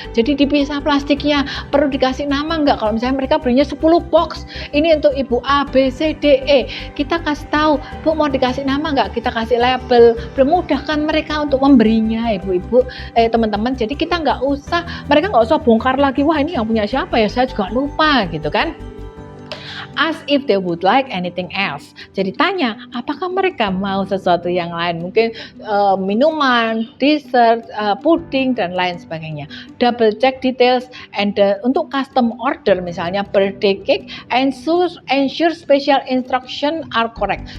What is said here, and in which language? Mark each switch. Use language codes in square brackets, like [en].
[id] Jadi dipisah plastiknya. Perlu dikasih nama enggak? Kalau misalnya mereka belinya 10 box, ini untuk Ibu A, B, C, D, E. Kita kasih tahu, Bu mau dikasih nama nggak, kita kasih label, memudahkan mereka untuk memberinya, ibu-ibu, teman-teman. Jadi kita mereka nggak usah bongkar lagi, wah ini yang punya siapa ya, saya juga lupa gitu kan. [en] Ask if they would like anything else. [id] Jadi tanya, apakah mereka mau sesuatu yang lain? Mungkin minuman, dessert, puding, dan lain sebagainya. [en] Double check details and [id] untuk [en] custom order [id] misalnya [en] birthday cake, ensure special instruction are correct.